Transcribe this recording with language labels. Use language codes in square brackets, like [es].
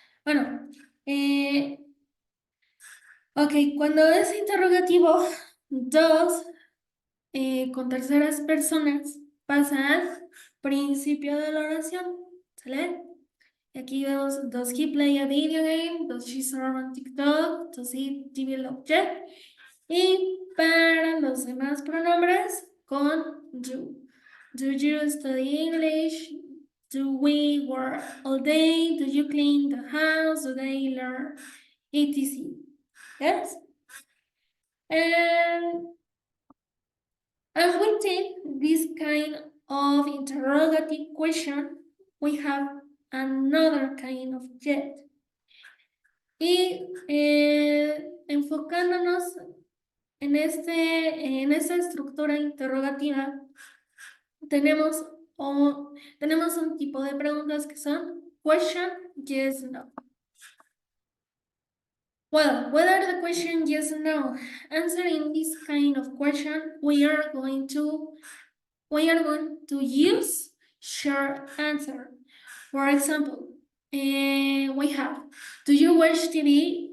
[es] Bueno, ok, cuando es interrogativo, does con terceras personas pasa al principio de la oración. ¿Sale? Aquí vemos, [en] does he play a video game? Does she surf on TikTok? Does he develop yet? [es] Y para los demás pronombres, con do. [en] Do you study English? Do we work all day? Do you clean the house? Do they learn? etc. Yes? And within this kind of interrogative question, we have another kind of jet. [es] Y enfocándonos en esta estructura interrogativa, tenemos un tipo de preguntas que son question, yes, no. [en] Well, what are the question yes, no? Answering this kind of question, we are going to use short answer. For example, we have, do you watch TV?